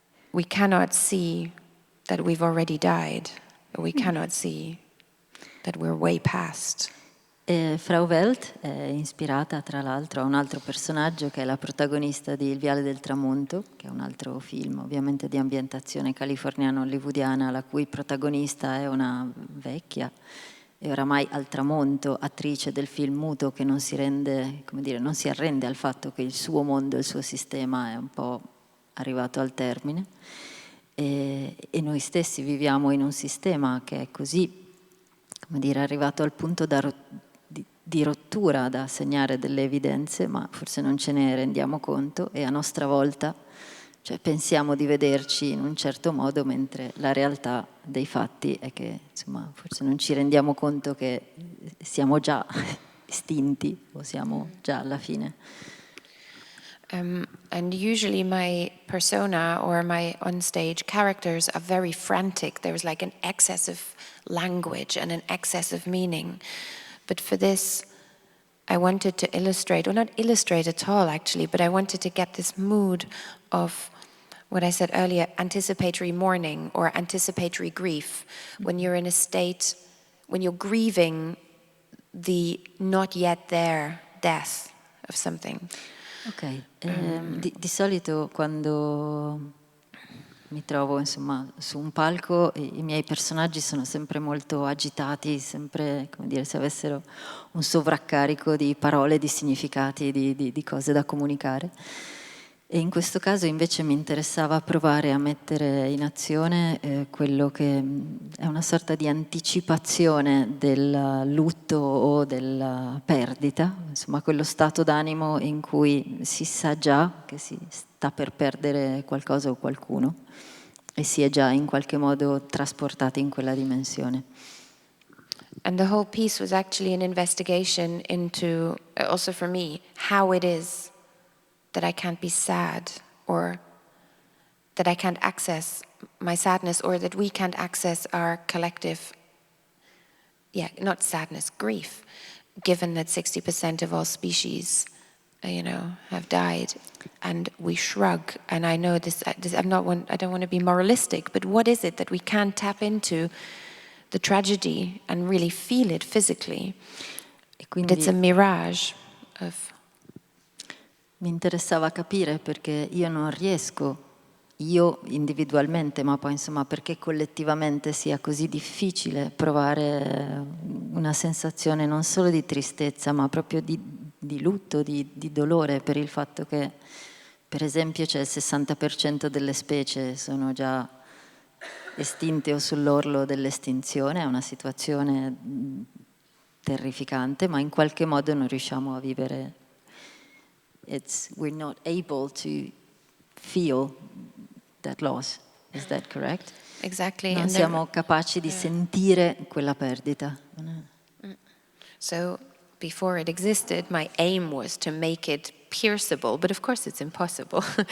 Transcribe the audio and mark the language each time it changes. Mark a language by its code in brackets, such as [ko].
[en] We cannot see that we've already died. We cannot see that we're way past. [it] Frau Welt è ispirata tra l'altro a un altro personaggio che è la protagonista di Il viale del tramonto, che è un altro film ovviamente di ambientazione californiano-hollywoodiana, la cui protagonista è una vecchia e oramai al tramonto attrice del film muto che non si rende, come dire, non si arrende al fatto che il suo mondo, il suo sistema è un po' arrivato al termine e noi stessi viviamo in un sistema che è così, come dire, arrivato al punto di rottura da segnare delle evidenze, ma forse non ce ne rendiamo conto e a nostra volta cioè, pensiamo di vederci in un certo modo, mentre la realtà dei fatti è che insomma, forse non ci rendiamo conto che siamo già estinti o siamo già alla fine. [en] And usually my persona or my onstage characters are very frantic. There's like an excess of language and an excess of meaning. But for this, I wanted to illustrate, or not illustrate at all actually, but I wanted to get this mood of what I said earlier, anticipatory mourning or anticipatory grief. When you're in a state, when you're grieving the not yet there death of something. [it] Ok, di solito quando mi trovo insomma su un palco e i miei personaggi sono sempre molto agitati, sempre come dire se avessero un sovraccarico di parole, di significati, di cose da comunicare. E in questo caso invece mi interessava provare a mettere in azione quello che è una sorta di anticipazione del lutto o della perdita, insomma quello stato d'animo in cui si sa già che si sta per perdere qualcosa o qualcuno e si è già in qualche modo trasportati in quella dimensione. [en] And the whole piece was actually an investigation into, also for me, how it is that I can't be sad, or that I can't access my sadness, or that we can't access our collective, not sadness, grief, given that 60% of all species, have died, and we shrug. And I know this I don't want to be moralistic, but what is it that we can't tap into the tragedy and really feel it physically? It's a mirage of... [it] Mi interessava capire perché io non riesco, io individualmente, ma poi insomma perché collettivamente sia così difficile provare una sensazione non solo di tristezza, ma proprio di lutto, di dolore per il fatto che, per esempio, c'è il 60% delle specie sono già estinte o sull'orlo dell'estinzione, è una situazione terrificante, ma in qualche modo non riusciamo a vivere. [en] We're not able to feel that loss. Is that correct? Exactly. [it] Non siamo capaci di sentire quella perdita. [en] So before it existed, my aim was to make it pierceable, but of course it's impossible.